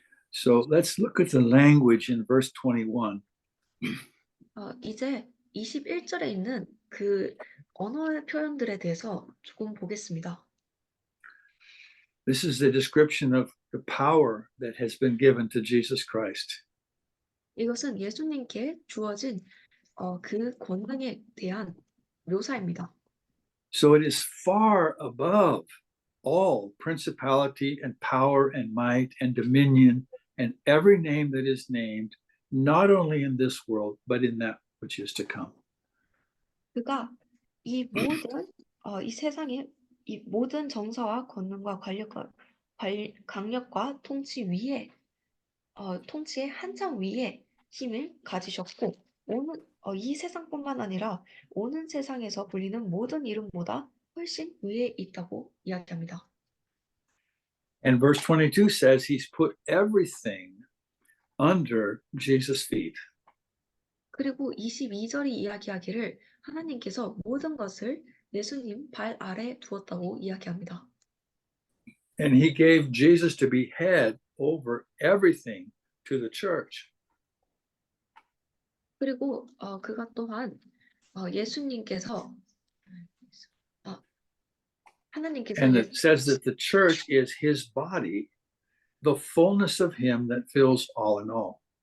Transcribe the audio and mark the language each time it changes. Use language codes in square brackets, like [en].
[en] So let's look at the language in verse 21. [ko] 이제 21절에 있는 그 언어의 표현들에 대해서 조금 보겠습니다. [en] This is the description of the power that has been given to Jesus Christ. [ko] 이것은 예수님께 주어진 그 권능에 대한 묘사입니다. [en] So it is far above all principality and power and might and dominion and every name that is named, not only in this world, but in that which is to come. [ko] 그가 이 세상의 이 모든 정사와 권능과 강력과 통치의 한장 위에 힘을 가지셨고 이 세상뿐만 아니라 오는 세상에서 불리는 모든 이름보다 훨씬 위에 있다고 이야기합니다. [en] And verse 22 says he's put everything under Jesus' feet. [ko] 그리고 22절이 이야기하기를 하나님께서 모든 것을 예수님 발 아래 두었다고 이야기합니다. [en] And he gave Jesus to be head over everything to the church. [ko] 그리고 그가 또한 예수님께서 하나님께서 [en] And it says that the church is his body, the fullness of him that fills all in all.